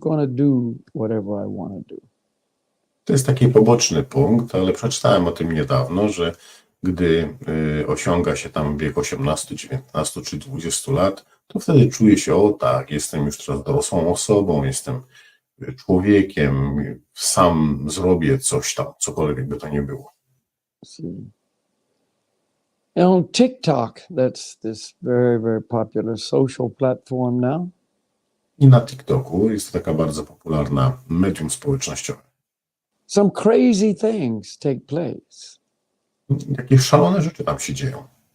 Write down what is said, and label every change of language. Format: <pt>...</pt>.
<en>I'm going to do whatever I want to do.</en> <pl>To jest taki poboczny punkt, ale przeczytałem o tym niedawno, że gdy osiąga się tam wiek 18, 19 czy 20 lat, to wtedy czuje się, o tak, jestem już teraz dorosłą osobą, jestem człowiekiem, sam zrobię coś tam, cokolwiek by to nie było.</pl> <en>And on TikTok, that's this very, very popular social platform now.</en> <pl>I na TikToku jest to taka bardzo popularna medium społecznościowe.</pl> <en>Some crazy things take place.</en> <pl>Jakieś szalone rzeczy tam się dzieją.</pl>